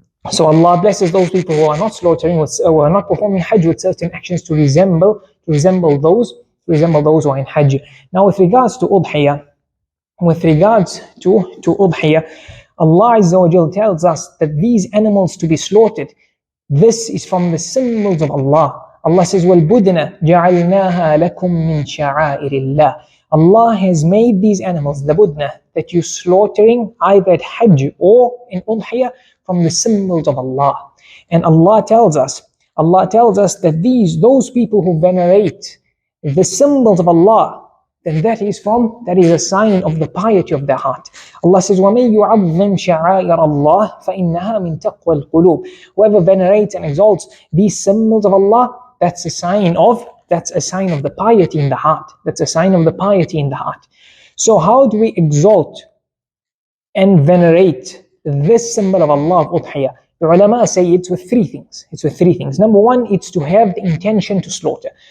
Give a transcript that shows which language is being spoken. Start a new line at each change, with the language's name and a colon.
English: So Allah blesses those people who are not slaughtering, who are not performing hajj, with certain actions to resemble those who are in hajj. Now, with regards to udhiyah, Allah Azza wa Jal tells us that these animals to be slaughtered, this is from the symbols of Allah. Allah says,
Arabic: وَالْبُدْنَ جَعَلْنَاهَا لَكُم مِّن شَعَائِرِ اللَّهِ.
English: Allah has made these animals, the budna, that you're slaughtering either at hajj or in udhiyah, from the symbols of Allah. And Allah tells us that those people who venerate the symbols of Allah, then that is a sign of the piety of their heart. Allah says,
Arabic: وَمَن يُعَظِّمْ شَعَائِرَ اللَّهِ فَإِنَّهَا مِن تَقْوَى الْقُلُوبِ.
English: Whoever venerates and exalts these symbols of Allah, that's a sign of the piety in the heart. That's a sign of the piety in the heart. So how do we exalt and venerate this symbol of Allah of udhiyah? The ulama say it's with three things. Number one, it's to have the intention to slaughter.